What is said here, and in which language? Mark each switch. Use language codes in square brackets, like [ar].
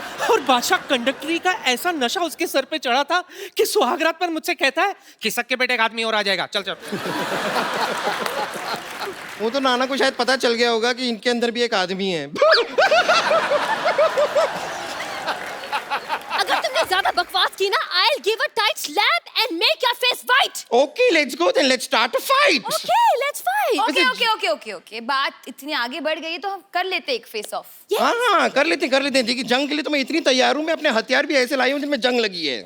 [hi] और बादशाह कंडक्टरी का ऐसा नशा उसके सर पे चढ़ा था कि सुहागरात पर मुझसे कहता है कि सक्के बेटे एक आदमी और आ जाएगा, चल चल। वो तो नाना को शायद पता चल गया होगा कि इनके अंदर भी एक आदमी है। अगर तुमने ज्यादा बकवास की ना, [en] I'll give a tight slap and make your face white. Okay, let's go then. Let's start a fight. Okay, let's fight. Okay. [hi] बात इतनी आगे बढ़ गई तो हम कर लेते एक फेस ऑफ। हाँ, कर लेते हैं। देखिए, जंग के लिए तो मैं इतनी तैयार हूँ, मैं अपने हथियार भी ऐसे लाई हूँ जिनमें जंग लगी है।